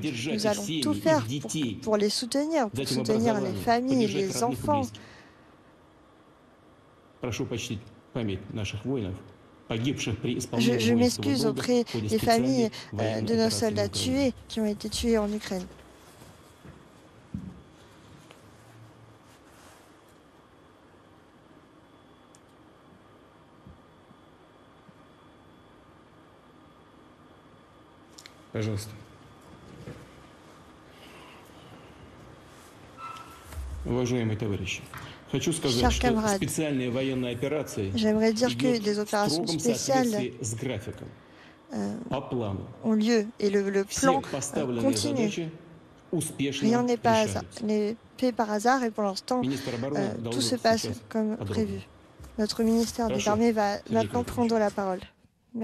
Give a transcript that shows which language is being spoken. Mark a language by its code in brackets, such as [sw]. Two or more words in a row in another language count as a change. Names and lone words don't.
[fr] Nous allons tout faire pour les soutenir, pour soutenir les familles, les enfants. Je m'excuse auprès des familles de nos soldats tués qui ont été tués en Ukraine. [ru] Пожалуйста. Уважаемые товарищи, хочу сказать, что специальные военные операции [fr] des opérations spéciales ont lieu et le plan continue. Rien n'est fait par hasard et pour l'instant, tout se passe comme prévu. Notre ministère des Armées va maintenant prendre la parole.